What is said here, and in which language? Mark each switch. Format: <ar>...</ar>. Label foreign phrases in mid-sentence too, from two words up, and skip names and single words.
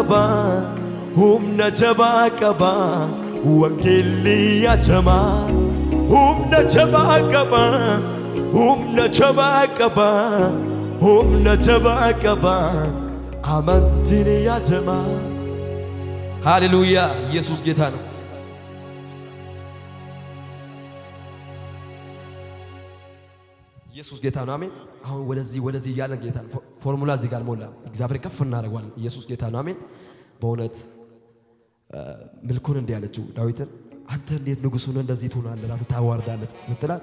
<om>qaba wangeelli yajamaa humna jabaa qaba amantiin yajamaa</om> <am>ሃሌሉያ ኢየሱስ ጌታ ነው ኢየሱስ ጌታ ነው አሜን አሁን ወደዚህ ያለ ጌታ ፎርሙላ እዚህ ጋር ሞላ እግዚአብሔር ከፍ እናደርጋለን ኢየሱስ ጌታ ነው አሜን በእውነት ምልኩን እንዲያለችው ዳዊትን አንተ እንዴት ንጉሱን እንደዚህ ትሆናለህ ራስህ ታዋርዳለህ ስትላት</am>